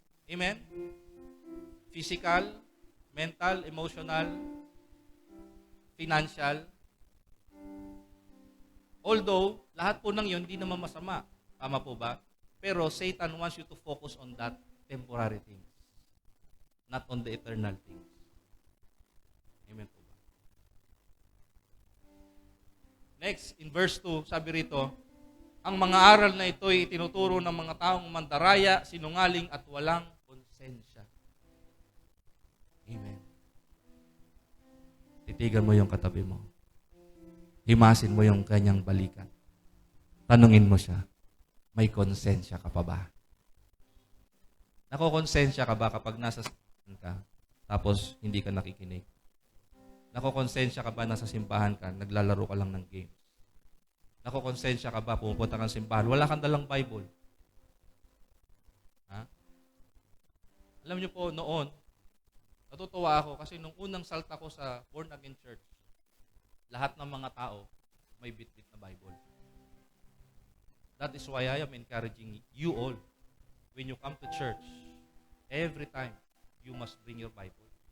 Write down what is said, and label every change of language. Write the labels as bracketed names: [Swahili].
[English] Amen? Physical, mental, emotional, financial. [Filipino] Although, lahat po ng yun, hindi naman masama. Tama po ba? [English] Pero Satan wants you to focus on that temporary things. Not on the eternal things. [Filipino] Amen po ba? Next, in verse 2, sabi rito, ang mga aral na ito ay itinuturo ng mga taong mandaraya, sinungaling at walang konsensya. Amen. Titigan mo yung katabi mo. Himasin mo yung kanyang balikan. Tanungin mo siya, may konsensya ka pa ba? Nakokonsensya ka ba kapag nasa simbahan ka, tapos hindi ka nakikinig? Nakokonsensya ka ba nasa simbahan ka, naglalaro ka lang ng games? Nakokonsensya ka ba, pumupunta kang simbahan, wala kang dalang Bible? Ha? Alam niyo po, noon, natutuwa ako kasi nung unang salta ko sa born again church, lahat ng mga tao may bit-bit na Bible. [English] That is why I am encouraging you all, when you come to church, every time, you must bring your Bible.